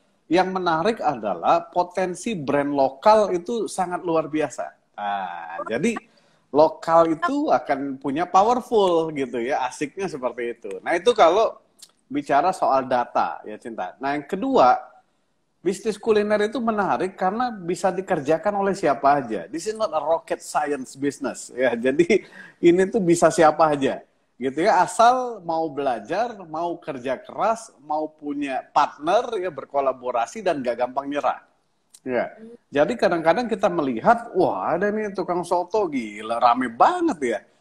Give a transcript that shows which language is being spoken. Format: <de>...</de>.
<id>Yang menarik adalah potensi brand lokal itu sangat luar biasa. Nah, jadi lokal itu akan punya powerful gitu ya, asiknya seperti itu. Nah, itu kalau bicara soal data ya Cinta. Nah, yang kedua, bisnis kuliner itu menarik karena bisa dikerjakan oleh siapa aja.</id> <en>This is not a rocket science business ya.</en> <id>Jadi ini tuh bisa siapa aja gitu ya, asal mau belajar, mau kerja keras, mau punya partner ya, berkolaborasi dan gak gampang nyerah. Ya, jadi kadang-kadang kita melihat, wah ada nih tukang soto gila, rame banget ya.</id>